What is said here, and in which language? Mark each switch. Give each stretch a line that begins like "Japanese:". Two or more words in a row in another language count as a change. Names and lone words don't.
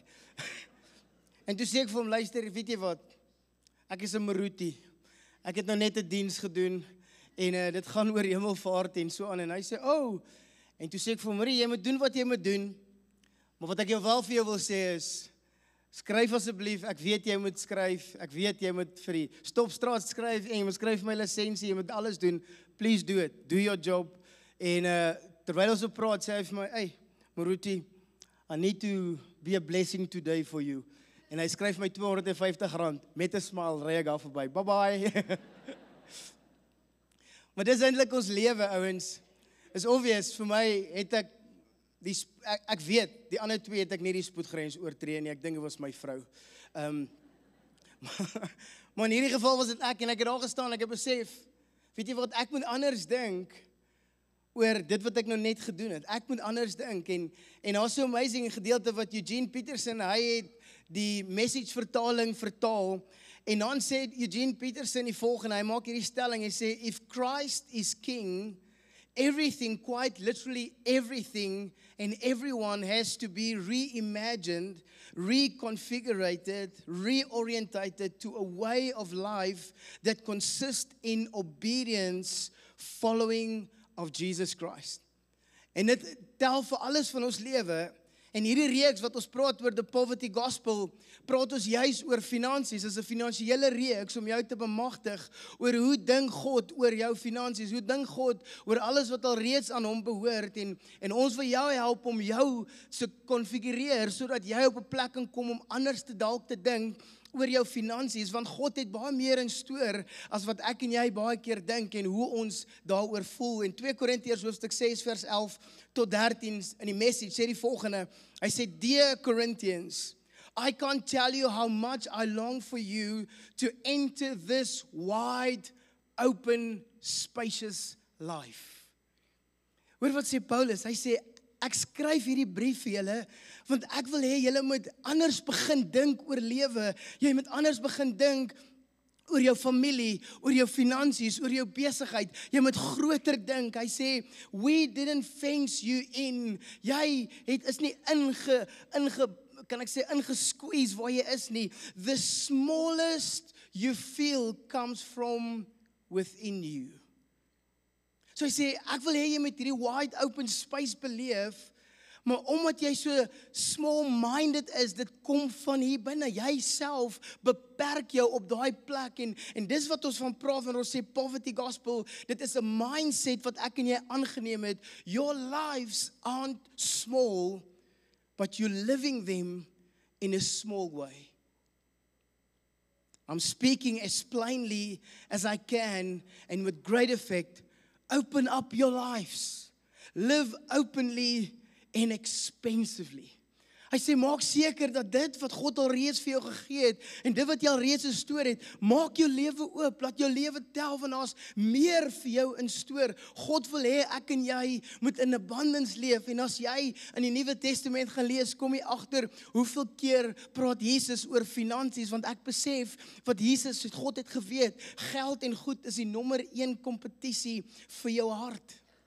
Afrikaans: En toe sê ek vir hom, luister, weet jy wat, ek is 'n Maruti, ek het nou net 'n diens gedoen, en dit gaan oor hemelvaart en so aan, en hy sê, en toe sê ek vir hom, jy moet doen wat jy moet doen, maar wat ek jou wel vir jou wil sê is, skryf asseblief, ek weet jy moet skryf, ek weet jy moet vir die stopstraat skryf, en jy moet skryf my lisensie, jy moet alles doen,
English: please do it, do your job,
Afrikaans: en terwyl ons op praat, sê hy vir my,
English: hey, Maruti, I need to be a blessing today for you.
Afrikaans: En hy skryf my R250, met 'n smile, ry ek daar verby,
English: bye bye.
Afrikaans: Maar dis eintlik ons lewe, ouens, is obvious, vir my het ek weet, die ander 2 het ek nie die spoedgrens oortree nie, ek dink dit was my vrou. Maar in hierdie geval was dit ek, en ek het daar gestaan, ek het besef, weet jy wat, ek moet anders dink, oor dit wat ek nou net gedoen het, ek moet anders dink, en daar's so amazing gedeelte wat Eugene Peterson, hy het die message vertaling vertaal, en dan sê Eugene Peterson die volgende, hy maak hierdie stelling, hy sê,
English: if Christ is king, everything, quite literally everything, and everyone has to be reimagined, reconfigured, reorientated to a way of life that consists in obedience, following of Jesus Christ.
Afrikaans: En dit tel vir alles van ons lewe, en hierdie reeks wat ons praat oor
English: the poverty gospel,
Afrikaans: praat ons juis oor finansies, is 'n finansiële reeks om jou te bemagtig oor hoe dink God oor jou finansies, hoe dink God oor alles wat al reeds aan hom behoort, en ons wil jou help om jou te konfigureer, sodat jy op 'n plek kan kom om anders te dalk te dink oor jou finansies, want God het baie meer in stoor as wat ek en jy baie keer dink en hoe ons daaroor voel. En 2 Korintiërs hoofstuk 6 vers 11 tot 13 in die message sê die volgende, hy sê,
English: Dear Corinthians, I can't tell you how much I long for you to enter this wide open spacious life.
Afrikaans: Hoor wat sê Paulus, hy sê, ek skryf hierdie brief vir julle, want ek wil hê julle moet anders begin dink oor lewe, jy moet anders begin dink oor jou familie, oor jou finansies, oor jou besigheid, jy moet groter dink, hy sê,
English: we didn't fence you in,
Afrikaans: jy is nie kan ek sê, ingesqueeze waar jy is nie,
English: the smallest you feel comes from within you.
Afrikaans: So hy sê, ek wil hê jy met hierdie
English: wide open space
Afrikaans: beleef, maar omdat jy so small-minded is, dit kom van hier binne, jy self beperk jou op daai plek, en dis wat ons van praat, wanneer ons sê
English: poverty gospel,
Afrikaans: dit is 'n mindset wat ek en jy aangeneem het,
English: your lives aren't small, but you're living them in a small way. I'm speaking as plainly as I can, and with great effect. Open up your lives. Live openly and expensively.
Afrikaans: Hy sê, maak seker dat dit wat God al reeds vir jou gegee het, en dit wat jy al reeds instoor het, maak jou lewe oop, laat jou lewe tel, want daar's meer vir jou instoor. God wil hê, ek en jy moet
English: in abundance
Afrikaans: leef, en as jy in die Nuwe Testament gaan lees, kom jy agter, hoeveel keer praat Jesus oor finansies, want ek besef, wat Jesus, God het geweet, geld en goed is die nommer 1 kompetisie vir jou hart.